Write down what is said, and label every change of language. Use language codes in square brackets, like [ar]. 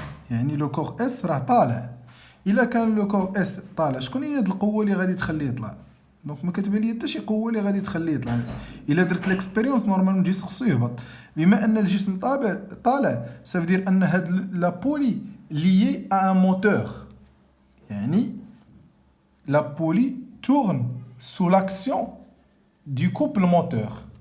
[ar] يعني [fr] le corps S [ar] راه طالع. إلا كان [fr] le corps S [ar] طالع شكون هي هاد القوة اللي غادي تخليه يطلع؟ دونك ما كتبان لي حتى شي قوة اللي غادي تخليه يطلع. إلا درت ليكسبيريونس نورمالمون الجسم خصو يهبط. بما أن الجسم طالع [fr] ça veut dire [ar] أن هاد [fr] la poulie liée à un moteur. [ar] يعني [fr] la poulie tourne sous l'action du couple moteur.